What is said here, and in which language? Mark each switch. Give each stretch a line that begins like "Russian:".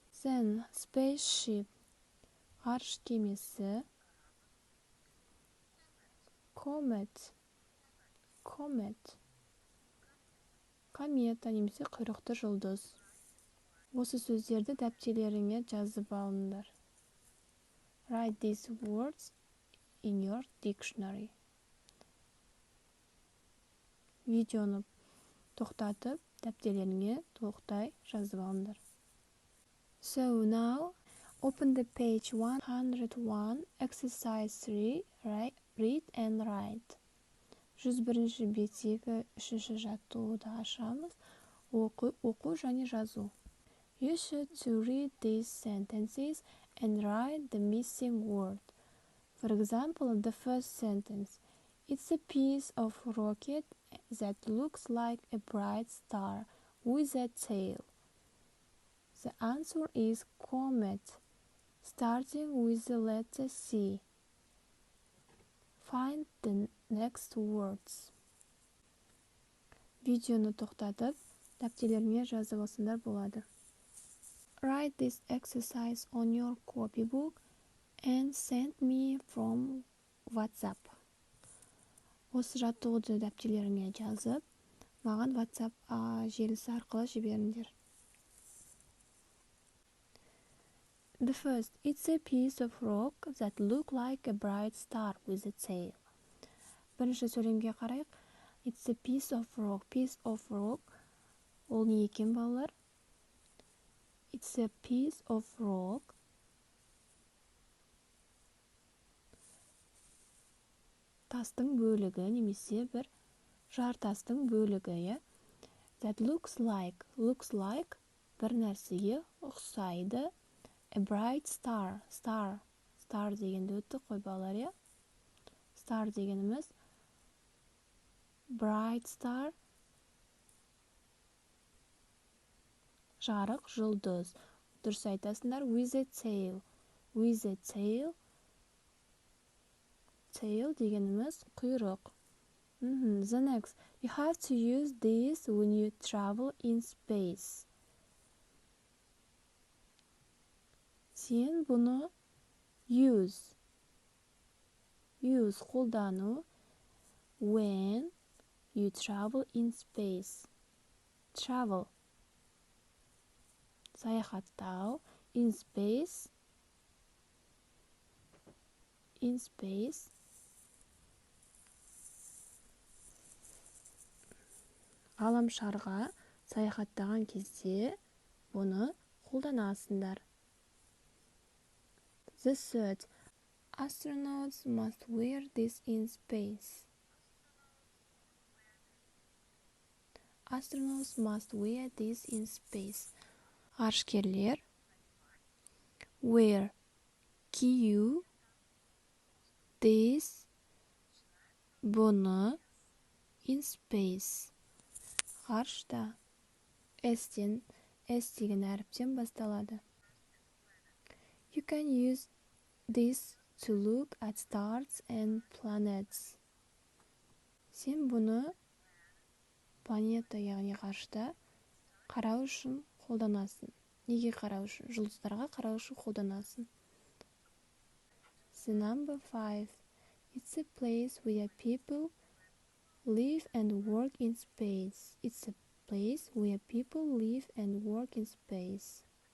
English: Then spaceship.
Kazakh: Ғарыш кемесі.
English: Comet. Comet.
Kazakh: Комета немесе құйрықты жұлдыз. Осы сөздерді дәптерлеріңе жазып алыңдар.
English: Write these words in your dictionary.
Kazakh: Видеоны тоқтатып, дәптерлеріңе толықтай жазып алыңдар.
English: So now, open the page 101, exercise 3, read and write.
Kazakh: 101-ші беттегі 3-ші жаттығуды ашамыз. Оқу және жазу.
English: You should to read these sentences and write the missing word. For example, the first sentence. It's a piece of rocket that looks like a bright star with a tail. The answer is comet, starting with the letter C. Find the next words.
Kazakh: Видеоны тоқтатып, дәптерлеріңе жазып алсаңдар болады.
English: Write this exercise on your copybook and send me from WhatsApp.
Kazakh: Осы жаттығуды дәптерлеріңе жазып, маған WhatsApp желісі арқылы жіберіңдер.
English: The first, it's a piece of rock that look like a bright star with a tail.
Kazakh: Бірінші сөйлемге қарайық.
English: It's a piece of rock. Piece of rock.
Kazakh: Ол не екен, балалар?
English: It's a piece of rock.
Kazakh: Тастың бөлігі немесе бір жартастың бөлігі.
English: That looks like. Looks like
Kazakh: бір нәрсеге ұқсайды.
English: A bright star. Star.
Kazakh: Star дегенді өтті қой, балалар, Star дегеніміз bright star. Жарық, жұлдыз. Дұрыс айтасыңдар.
English: With a tail. With a tail.
Kazakh: Tail дегеніміз құйрық.
English: The next. You have to use this when you travel in space.
Kazakh: Сен бұны
English: use
Kazakh: қолдану
English: when you travel in space.
Kazakh: Travel саяхаттау,
English: in space
Kazakh: ғаламшарға саяхаттаған кезде бұны қолданасыңдар.
English: The third, astronauts must wear this in space. Astronauts must wear this in space.
Kazakh: Ғарышкерлер
English: wear
Kazakh: кию
English: this
Kazakh: бұны
English: in space.
Kazakh: Ғарышта S деген әріптен басталады.
English: You can use this to look at stars and planets.
Kazakh: Сен бұны планета, яғни ғарышта қарау үшін қолданасың. Неге қарау үшін? Жұлдыздарға қарау үшін қолданасың.
English: The number 5. It's a place where people live and work in space. It's a place where people live and work in space.